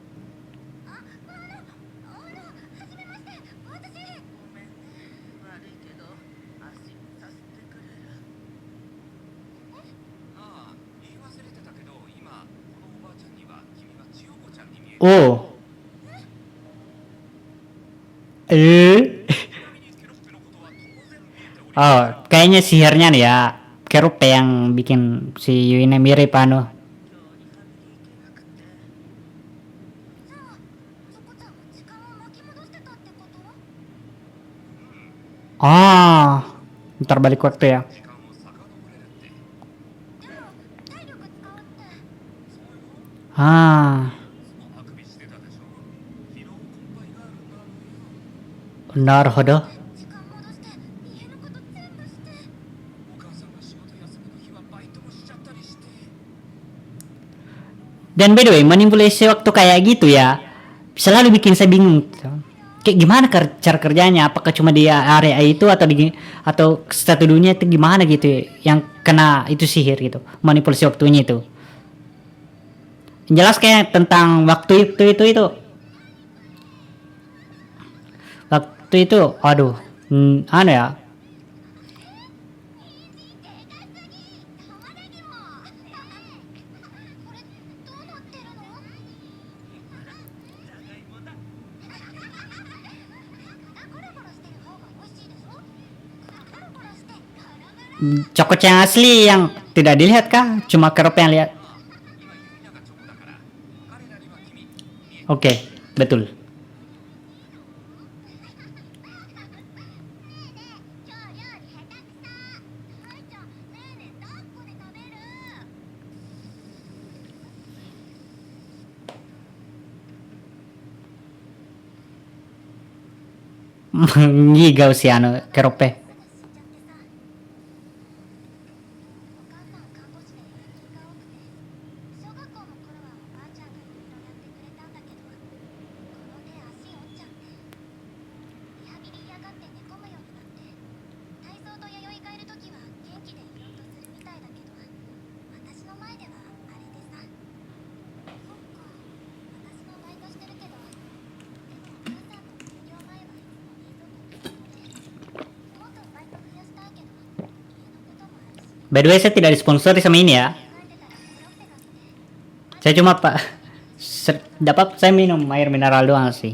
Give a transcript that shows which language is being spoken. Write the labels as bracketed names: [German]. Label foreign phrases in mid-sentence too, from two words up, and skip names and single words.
[Japanese] 悪いけど足させてくれる。ああ、言い忘れてたけど、今このおばあちゃんには君が千代子ちゃんに見える。おう。ちなみにケロッペのことは当然見えており、 [Indonesian] Oh, kayaknya sihirnya nih ya. Kerupe yang bikin si Yuina mirip anu. [Japanese] じゃあそこちゃんは力を巻き戻してたってこと？ [Indonesian] Ntar balik waktu ya. [Japanese] 時間を遡れるって。でも体力使うって。 Ah, あくびしてたでしょ。疲労困憊があるんだろうよ。 naruhodo. 時間戻して家のこと全部して。お母さんが仕事休みの日はバイトもしちゃったりして。 [Indonesian] Dan [English] by the way, [Indonesian] manipulasi waktu kayak gitu ya, selalu bikin saya bingung. Kayak gimana cara kerjanya? Apakah cuma di area itu atau satu dunia itu gimana gitu ya, yang kena itu sihir gitu, manipulasi waktunya itu. Yang jelas kayak tentang waktu itu. Waktu itu, aduh, anu ya. [Japanese] これどうなってるの？じゃがいもだ。ゴロゴロしてる方が美味しいでしょ？ゴロゴロしてゴロゴロ。 [Indonesian] Cokot yang asli yang tidak dilihat kah? Cuma kerup yang lihat. [Japanese] 今ユイナがチョコだから、彼らには君見えて [Indonesian] Oke, betul. [Japanese] 今日料理下手くそ。はるちゃん、ねえねえ抱っこで食べる。 [Indonesian] Ngigau si anu kerupe. [Japanese] お母さん看護師で夜勤が多くて、小学校の頃はおばあちゃんがいろいろやってくれたんだけど、この手足折っちゃって、リハビリ嫌がって寝込むようになって、体操と弥生がいるときは元気でいようとするみたいだけど、私の前ではあれでさ。そっか、私もバイトしてるけど、でもお母さんの給料前はいつも冷蔵庫にもっとバイト増やしたいけど、家のこともあるし。 [English] By the way, [Indonesian] saya tidak disponsori sama ini ya. Saya cuma dapat saya minum air mineral doang sih.